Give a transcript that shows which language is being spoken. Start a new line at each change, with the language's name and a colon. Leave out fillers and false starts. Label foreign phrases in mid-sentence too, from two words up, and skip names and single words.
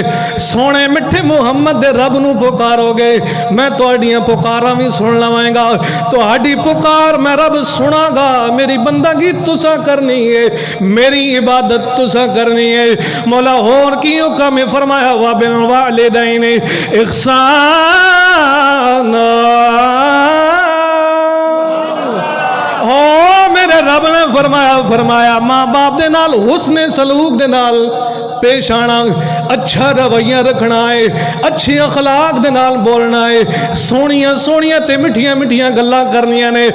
Punjabi: سوہنے مٹھے محمد دے رب نوں پکارو گے، میں تہاڈیاں پکاراں بھی سن لواں گا، تہاڈی پکار میں رب سناں گا. میری بندگی تساں کرنی ہے، میری عبادت تساں کرنی ہے. مولا ہور کی حکم ہے، فرمایا
Arabic: وبالوالدين إحسانا.
Punjabi: میرے رب نے فرمایا ماں باپ دے نال حسن سلوک دے نال پیش آنا، اچھا رویہ رکھنا ہے، اچھے اخلاق دے نال بولنا ہے، سوہنیاں سوہنیاں تے مٹھیاں مٹھیاں گلاں کرنیاں نے.